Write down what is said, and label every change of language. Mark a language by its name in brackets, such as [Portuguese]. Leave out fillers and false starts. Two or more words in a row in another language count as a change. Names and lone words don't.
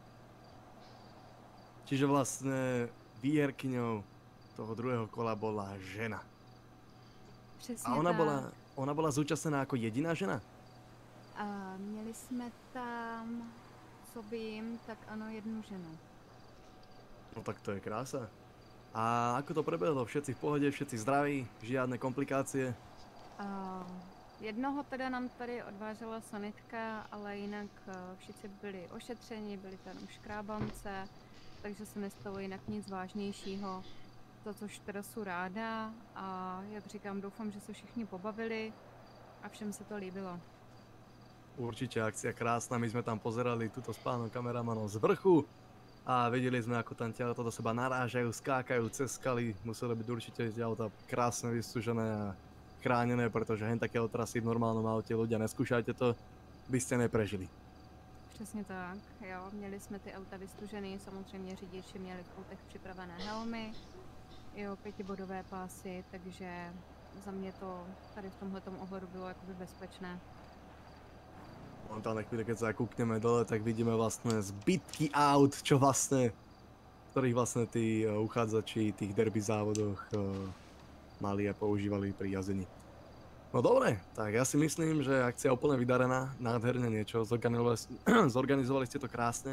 [Slovak] Čiže vlastne výherkyňou toho druhého kola bola žena. [Czech] Přesně A tak. [Slovak] ona bola zúčastnená ako jediná žena? [Czech] A měli jsme tam, co vím, tak ano, jednu ženu. [Slovak] No tak to je krása. A ako to prebehlo? Všetci v pohode, všetci zdraví, žiadne komplikácie? [Czech] Jednoho teda nám tady odvážela sanitka, ale jinak všichni byli ošetřeni, byli tam jenom škrábance, takže se nestalo jinak nic vážnějšího, za což teda jsou ráda a jak říkám, doufám, že se všichni pobavili a všem se to líbilo. [Slovak] Určite akcia krásna, my sme tam pozerali túto s pánom kameramanom z vrchu a videli sme, ako tam ťa do seba narážajú, skákajú cez skaly, museli byť určite tie auta krásne vystúžené a chránené, pretože hen také otrasy v normálnom aute ľudia neskúšajte to, by ste neprežili. [Czech] Přesně tak, jo, měli jsme ty auta vystužený, samozřejmě řidiči měli v autech připravené helmy, jo, 5bodové pásy, takže za mě to tady v tomhletom ohledu bylo jakoby bezpečné. [Slovak] Momentálne chvíli, keď sa kúkneme dole, tak vidíme vlastne zbytky aut, čo vlastne, ktorých vlastne tí uchádzači tých derby závodoch mali a používali pri jazdení. No dobre, tak ja si myslím, že akcia je úplne vydarená, nádherne niečo, zorganizovali ste to krásne.